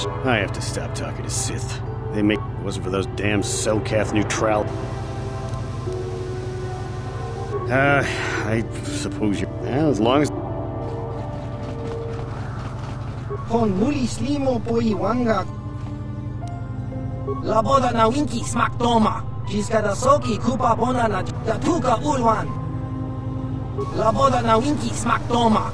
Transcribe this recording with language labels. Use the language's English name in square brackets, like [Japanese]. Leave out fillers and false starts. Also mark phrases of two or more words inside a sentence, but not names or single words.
[English] I have to stop talking to Sith. They make... It wasn't for those damn Selkath neutral... I suppose you... as long as... Con muli slimo poiwanga. Laboda na winki smaktoma. Jiska soki kupa bona na datuka ulwan. Laboda na winki smaktoma.